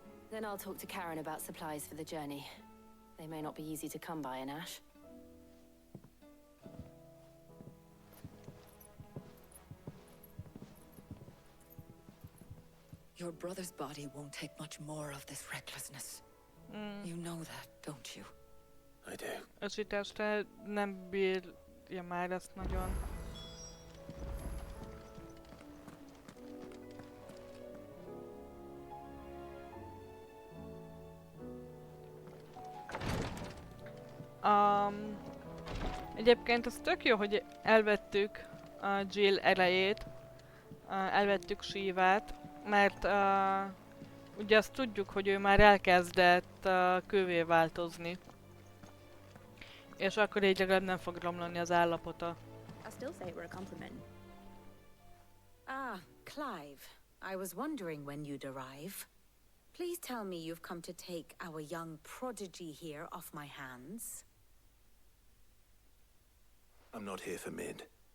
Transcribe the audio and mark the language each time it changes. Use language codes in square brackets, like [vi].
[en] Then I'll talk to Karen about supplies for the journey. They may not be easy to come by in Ash. Your brother's body won't take much more of this recklessness. You know that, don't you? I do. [hu] Ösíteste nem bírja már ezt nagyon. Egyébként az tök jó, hogy elvettük a Jill erejét, elvettük Shivát, mert ugye azt tudjuk, hogy ő már elkezdett kővé változni. És akkor így legalább nem fog romlani az állapota. [en] I still say it were a compliment. Ah, Clive. I was wondering when you'd arrive. Please tell me you've come to take our young prodigy here off my hands. I'm not here for Mid.